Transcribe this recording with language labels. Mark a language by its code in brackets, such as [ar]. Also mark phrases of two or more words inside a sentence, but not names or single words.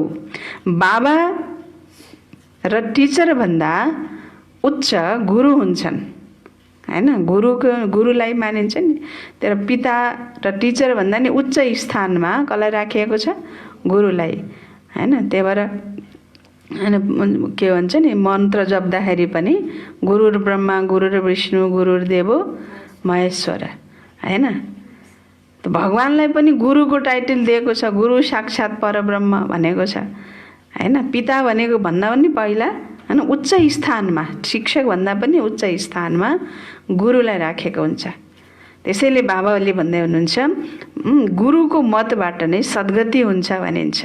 [ne] बाबा र टिचर भन्दा उच्च गुरु हुन्छन् हैन। गुरुलाई मानिन्छ नि। तर पिता र टिचर भन्दा नि उच्च स्थानमा कसलाई राखिएको छ? गुरुलाई, हैन। त्यही भएर हैन के भन्छ नि, मन्त्र जप्दाखेरि पनि [sa] गुरुर ब्रह्मा गुरुर विष्णु गुरुर्देवो महेश्वर, [ne] हैन। त भगवानलाई पनि गुरुको टाइटल दिएको छ, [sa] गुरु साक्षात् परब्रह्म [ne] भनेको छ, हैन। पिता भनेको भन्दा पनि पहिला हैन उच्च स्थानमा, शिक्षक भन्दा पनि उच्च स्थानमा गुरुलाई राखेको हुन्छ। त्यसैले बाबाले भन्दै हुनुहुन्छ गुरुको मतबाट नै सद्गति हुन्छ भनिन्छ।